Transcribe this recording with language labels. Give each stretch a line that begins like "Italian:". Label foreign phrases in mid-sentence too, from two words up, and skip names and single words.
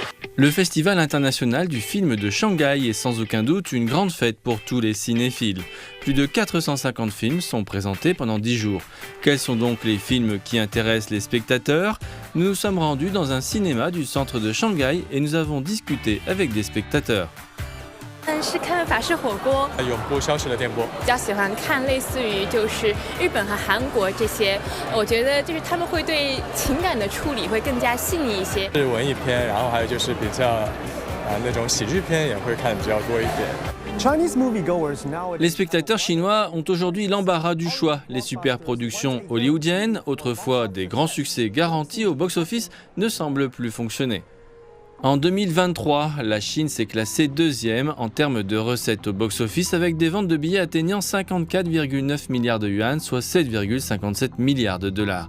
French: Le Festival international du film de Shanghai est sans aucun doute une grande fête pour tous les cinéphiles. Plus de 450 films sont présentés pendant 10 jours. Quels sont donc les films qui intéressent les spectateurs ? Nous nous sommes rendus dans un cinéma du centre de Shanghai et nous avons discuté avec des spectateurs.
Chinese: 是看法式火锅，永不消失的电波。比较喜欢看类似于就是日本和韩国这些，我觉得就是他们会对情感的处理会更加细腻一些。是文艺片，然后还有就是比较那种喜剧片也会看比较多一点。
French: Les spectateurs chinois ont aujourd'hui l'embarras du choix. Les superproductions hollywoodiennes, autrefois des grands succès garantis au box-office, ne semblent plus fonctionner. En 2023, la Chine s'est classée deuxième en termes de recettes au box-office avec des ventes de billets atteignant 54,9 milliards de yuan, soit 7,57 milliards de dollars.